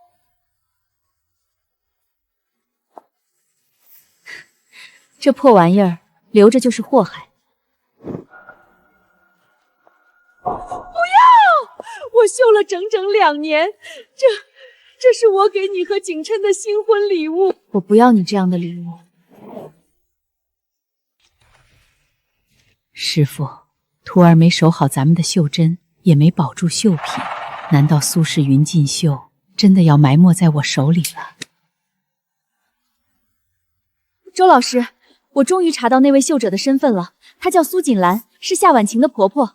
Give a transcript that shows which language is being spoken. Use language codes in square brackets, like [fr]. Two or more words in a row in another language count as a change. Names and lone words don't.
[zh] 這破玩意兒留着就是禍害。不要！我繡了整整2年，這是我給你和景琛的新婚禮物。我不要你這樣的禮物。師傅，徒兒沒守好咱們的繡針，也沒保住繡品，難道蘇氏雲錦繡真的要埋沒在我手裡了？周老師，我終於查到那位繡者的身份了，她叫蘇錦蘭，是夏婉晴的婆婆。